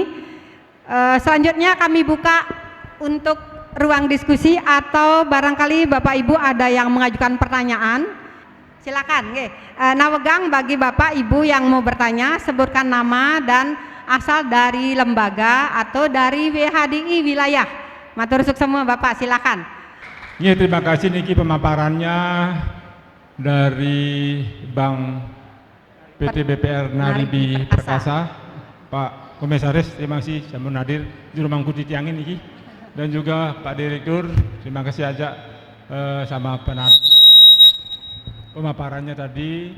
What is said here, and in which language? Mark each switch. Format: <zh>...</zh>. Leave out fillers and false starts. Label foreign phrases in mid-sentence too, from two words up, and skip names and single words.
<id>Selanjutnya kami buka untuk ruang diskusi atau barangkali Bapak Ibu ada yang mengajukan pertanyaan. Silakan, nawegang bagi Bapak Ibu yang mau bertanya, sebutkan nama dan asal dari lembaga atau dari WHDI wilayah.</id> <jv>Matur suwun</jv> <id>semua Bapak, silakan. Ya, terima kasih niki pemaparannya dari Bank PT BPR Naribi Perkasa. Pak Komisaris, terima kasih sampun hadir di rumah kuti</id> <ban>tiangin niki.</ban> <id>Dan juga Pak Direktur, terima kasih aja sama pemaparannya tadi.</id>